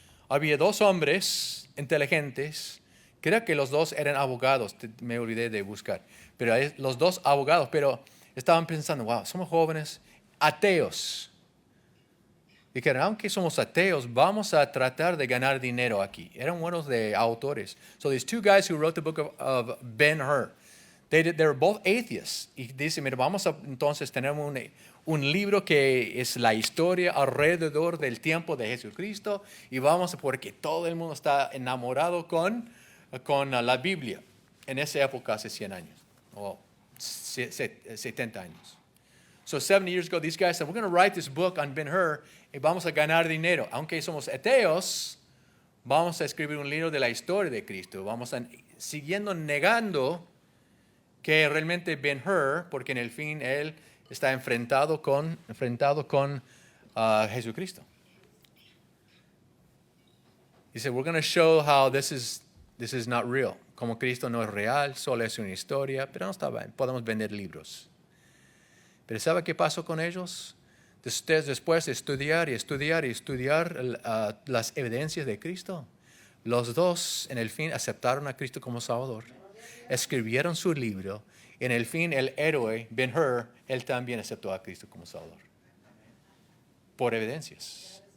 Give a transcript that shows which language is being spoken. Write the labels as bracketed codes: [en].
[es] Había 2 hombres inteligentes. Creo que los 2 eran abogados, me olvidé de buscar. Pero los 2 abogados, pero estaban pensando, wow, somos jóvenes, ateos. Dijeron, aunque somos ateos, vamos a tratar de ganar dinero aquí. Eran buenos de autores. [en] So these 2 guys who wrote the book of Ben-Hur, they were both atheists. [es] Y dicen, mira, vamos a entonces tener un libro que es la historia alrededor del tiempo de Jesucristo. Y vamos, porque todo el mundo está enamorado con la Biblia. En esa época, hace 100 años. O 70 años. [en] So 70 years ago, these guys said, we're going to write this book on Ben-Hur [es] y vamos a ganar dinero. Aunque somos ateos, vamos a escribir un libro de la historia de Cristo. Vamos a siguiendo negando que realmente Ben-Hur, porque en el fin él está enfrentado con Jesucristo. [en] He said, we're going to show how this is not real. [es] Como Cristo no es real, solo es una historia, pero no está bien, podemos vender libros. Pero ¿sabe qué pasó con ellos? Después de estudiar las evidencias de Cristo, los 2 en el fin aceptaron a Cristo como Salvador, escribieron su libro, y en el fin el héroe Ben-Hur, él también aceptó a Cristo como Salvador. Por evidencias.